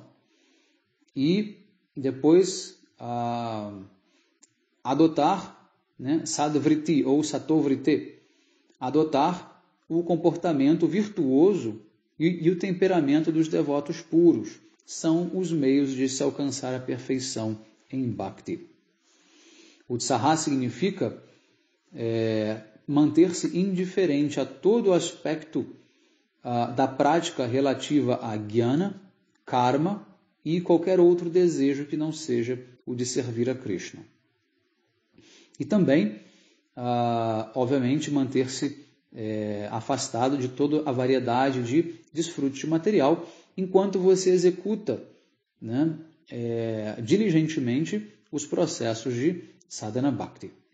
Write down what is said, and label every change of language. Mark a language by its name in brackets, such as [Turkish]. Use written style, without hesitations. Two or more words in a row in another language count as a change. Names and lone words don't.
[Portuguese] E depois adotar, né, sadvriti ou satovriti, adotar o comportamento virtuoso e o temperamento dos devotos puros. São os meios de se alcançar a perfeição em Bhakti. Utsaha significa manter-se indiferente a todo aspecto da prática relativa a Jnana, Karma e qualquer outro desejo que não seja o de servir a Krishna. E também, obviamente, manter-se afastado de toda a variedade de desfrute material, enquanto você executa, né, diligentemente os processos de sadhana bhakti.